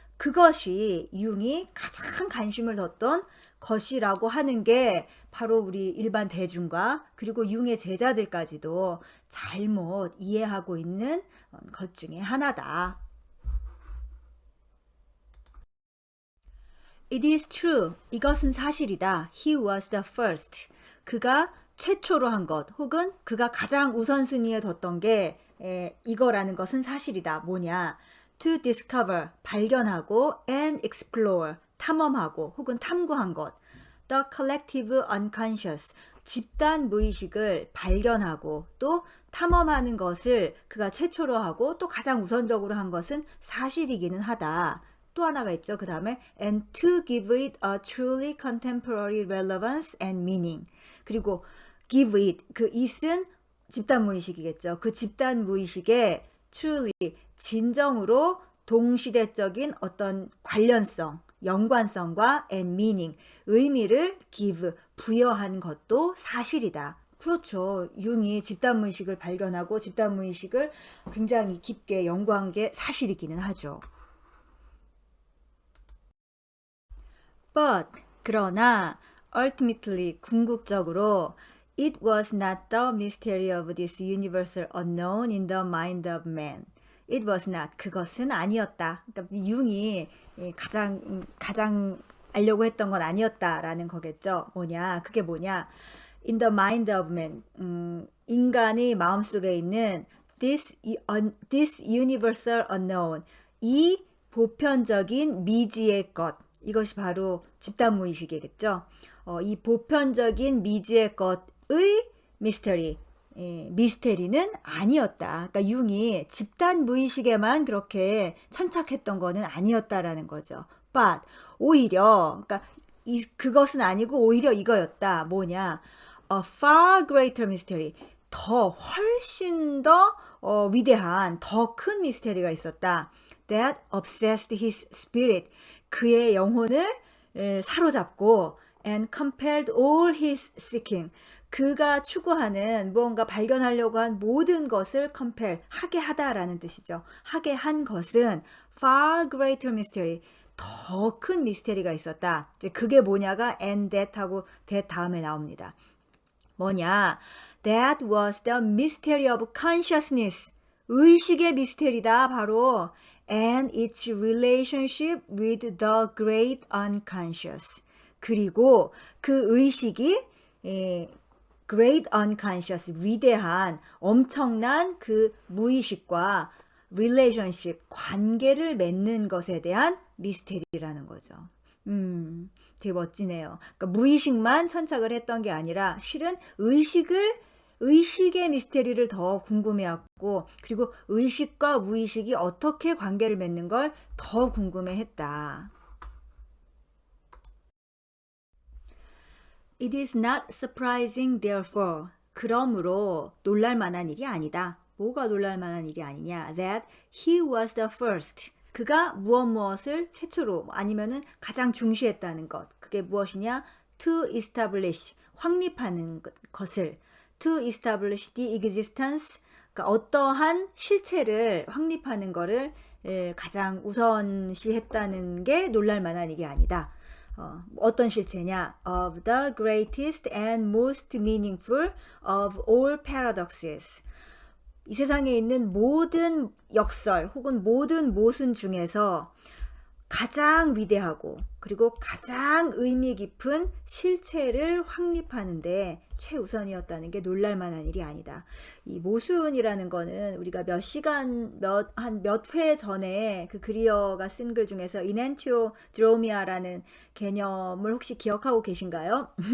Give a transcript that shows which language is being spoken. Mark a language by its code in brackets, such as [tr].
[ko] 그것이 융이 가장 관심을 뒀던 것이라고 하는 게 바로 우리 일반 대중과 그리고 융의 제자들까지도 잘못 이해하고 있는 것 중에 하나다. [en] It is true. [ko] 이것은 사실이다. [en] He was the first. [ko] 그가 최초로 한 것, 혹은 그가 가장 우선순위에 뒀던 게 이거라는 것은 사실이다. 뭐냐? [en] To discover, [ko] 발견하고, [en] and explore, [ko] 탐험하고 혹은 탐구한 것. [en] The collective unconscious, [ko] 집단 무의식을 발견하고 또 탐험하는 것을 그가 최초로 하고 또 가장 우선적으로 한 것은 사실이기는 하다. 또 하나가 있죠. 그 다음에 [en] and to give it a truly contemporary relevance and meaning. [ko] 그리고 give it, 그 it은 집단 무의식이겠죠. 그 집단 무의식에 truly, 진정으로 동시대적인 어떤 관련성, 연관성과 [en] and meaning, [ko] 의미를 give, 부여한 것도 사실이다. 그렇죠. 융이 집단 무의식을 발견하고 집단 무의식을 굉장히 깊게 연구한 게 사실이기는 하죠. [en] But, [ko] 그러나 [en] ultimately, [ko] 궁극적으로 [en] it was not the mystery of this universal unknown in the mind of man. It was not, [ko] 그것은 아니었다. 그러니까 융이 가장 알려고 했던 건 아니었다라는 거겠죠. 뭐냐, 그게 뭐냐? [en] In the mind of man, [ko] 인간의 마음속에 있는 [en] this universal unknown, [ko] 이 보편적인 미지의 것, 이것이 바로 집단 무의식이겠죠. 이 보편적인 미지의 것의 미스터리, 미스테리는 아니었다. 그러니까 융이 집단 무의식에만 그렇게 천착했던 거는 아니었다라는 거죠. But 오히려, 그러니까 그것은 아니고 오히려 이거였다. 뭐냐? [en] A far greater mystery. [ko] 훨씬 더 위대한, 더 큰 미스테리가 있었다. [en] That obsessed his spirit. [ko] 그의 영혼을 사로잡고 [en] and compelled all his seeking. [ko] 그가 추구하는 무언가 발견하려고 한 모든 것을 compel, 하게 하다라는 뜻이죠. 하게 한 것은 [en] far greater mystery. [ko] 더 큰 미스테리가 있었다. 이제 그게 뭐냐가 and that 하고 that 다음에 나옵니다. 뭐냐? [en] That was the mystery of consciousness. [ko] 의식의 미스테리다. 바로 [en] and its relationship with the great unconscious. [ko] 그리고 그 의식이 great unconscious, 위대한 엄청난 그 무의식과 relationship, 관계를 맺는 것에 대한 미스테리라는 거죠. 되게 멋지네요. 그러니까 무의식만 천착을 했던 게 아니라 실은 의식의 미스테리를 더 궁금해했고, 그리고 의식과 무의식이 어떻게 관계를 맺는 걸 더 궁금해했다. [en] It is not surprising, therefore. [ko] 그러므로 놀랄만한 일이 아니다. 뭐가 놀랄만한 일이 아니냐? [en] That he was the first. [ko] 그가 무엇을 최초로 아니면은 가장 중시했다는 것. 그게 무엇이냐? [en] To establish, [ko] 확립하는 것을. [en] To establish the existence, [ko] 그러니까 어떠한 실체를 확립하는 것을 가장 우선시했다는 게 놀랄만한 일이 아니다. 어떤 실체냐? [en] Of the greatest and most meaningful of all paradoxes. [ko] 이 세상에 있는 모든 역설 혹은 모든 모순 중에서 가장 위대하고 그리고 가장 의미 깊은 실체를 확립하는데 최우선이었다는 게 놀랄만한 일이 아니다. 이 모순이라는 거는 우리가 한 몇 회 전에 그 그리어가 쓴 글 중에서 인엔티오드로미아라는 개념을 혹시 기억하고 계신가요?